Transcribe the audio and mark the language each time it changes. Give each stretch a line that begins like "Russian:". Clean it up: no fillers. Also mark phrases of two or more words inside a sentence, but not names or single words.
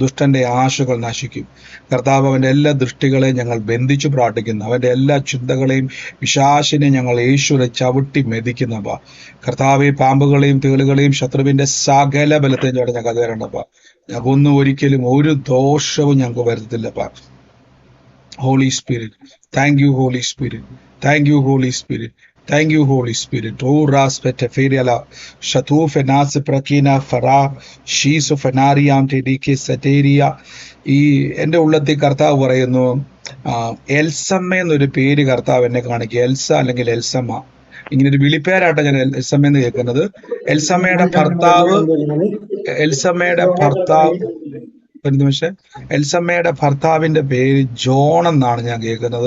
Malayalam: ദുഷ്ടന്റെ ആശകൾ നശിക്കും കർത്താവ്. അവന്റെ എല്ലാ ദൃഷ്ടികളെയും ഞങ്ങൾ ബന്ധിച്ചു പ്രാർത്ഥിക്കുന്നു. അവന്റെ എല്ലാ ചിന്തകളെയും പിശാചിനെ ഞങ്ങൾ യേശുവിനെ ചവിട്ടി മെതിക്കുന്നപ്പ കർത്താവെ. പാമ്പുകളെയും തേളുകളെയും ശത്രുവിന്റെ സകല ബലത്തെയും ചോടെ ഞങ്ങൾക്ക് അത് വരണ്ടപ്പ. ഞങ്ങൾക്കൊന്നും ഒരിക്കലും ഒരു ദോഷവും ഞങ്ങൾക്ക് വരുത്തില്ലപ്പ.
English: Holy Spirit, thank you Holy Spirit. Thank you Holy Spirit. Thank you, Holy Spirit. Oh, Raspete Feriala, Shatu Fenas Prakina Fara, Shees of Anariam Tediki Sateria.
Malayalam: ഈ എൻ്റെ ഉള്ളത്തിൽ കർത്താവ് പറയുന്നു, എൽസമ്മ എന്നൊരു പേര് കർത്താവ് എന്നെ കാണിക്കുക. എൽസ അല്ലെങ്കിൽ എൽസമ്മ, ഇങ്ങനെ ഒരു വിളിപ്പേരായിട്ടാണ് ഞാൻ എൽസമ്മ എന്ന് കേൾക്കുന്നത്. എൽസമ്മയുടെ ഭർത്താവ് ഒരു നിമിഷം, എൽസമ്മയുടെ ഭർത്താവിന്റെ പേര് ജോൺ എന്നാണ് ഞാൻ കേൾക്കുന്നത്.